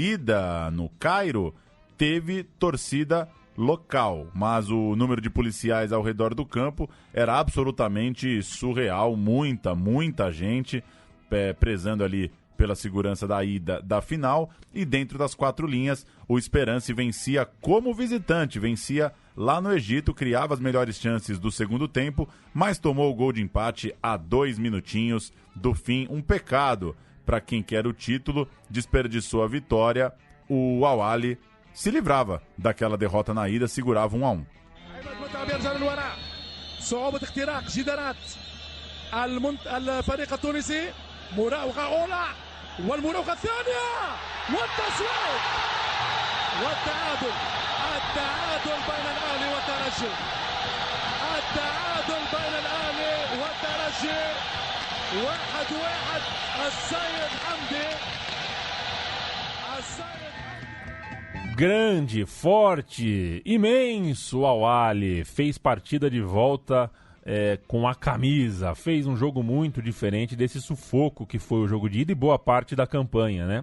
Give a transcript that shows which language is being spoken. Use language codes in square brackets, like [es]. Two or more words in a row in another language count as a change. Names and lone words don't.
[pt] ida no Cairo teve torcida local, mas o número de policiais ao redor do campo era absolutamente surreal, muita gente prezando ali pela segurança da ida da final, e dentro das quatro linhas o Esperance vencia como visitante, vencia lá no Egito, criava as melhores chances do segundo tempo, mas tomou o gol de empate a 2 minutinhos do fim. Um pecado para quem quer o título, desperdiçou a vitória. O Al-Ahly se livrava daquela derrota na ida, segurava 1-1. [ar] مراوغة أولى والمراوغة الثانية والتسويق والتعادل بين الأهلي والترجي، التعادل بين الأهلي والترجي 1-1. السيد حمدي [pt] grande, forte, imenso Al-Ahly fez partida de volta com a camisa, fez um jogo muito diferente desse sufoco que foi o jogo de ida e boa parte da campanha, né?